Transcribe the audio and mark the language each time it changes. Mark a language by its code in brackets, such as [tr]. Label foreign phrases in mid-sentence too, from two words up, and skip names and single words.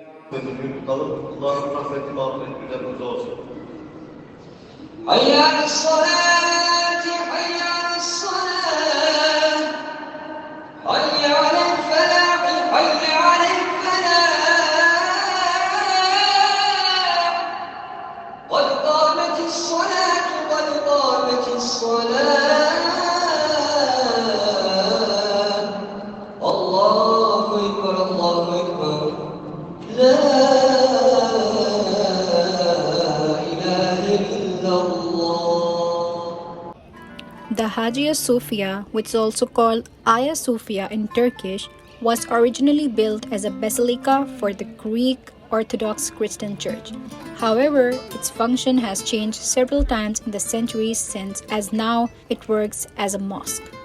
[tr] Gözünü tutalım. Allah'ın rahmeti, mağfireti üzerimize olsun. [ar] حي على الصلاة حي على الصلاة حي على الفلاح حي على الفلاح قد قامت الصلاة قد قامت الصلاة الله أكبر الله أكبر لا إله إلا الله. [en] The Hagia Sophia, which is also called Hagia Sophia in Turkish, was originally built as a basilica for the Greek Orthodox Christian Church. However, its function has changed several times in the centuries since, as now it works as a mosque.